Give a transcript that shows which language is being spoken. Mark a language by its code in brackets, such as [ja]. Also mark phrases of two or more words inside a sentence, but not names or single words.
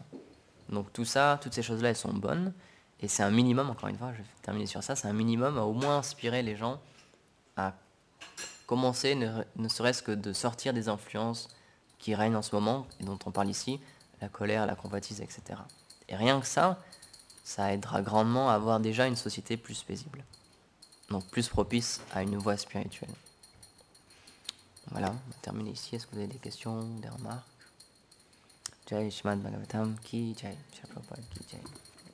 [fr] Donc tout ça, toutes ces choses-là, elles sont bonnes, et c'est un minimum, encore une fois, je vais terminer sur ça, c'est un minimum à au moins inspirer les gens à commencer, ne serait-ce que de sortir des influences qui règnent en ce moment, et dont on parle ici, la colère, la convoitise, etc. Et rien que ça aidera grandement à avoir déjà une société plus paisible. Donc plus propice à une voie spirituelle. Voilà, on va terminer ici. Est-ce que vous avez des questions, des remarques? [hi] जय श्रीमद् भागवतम् की जय, श्री प्रभुपाद की जय.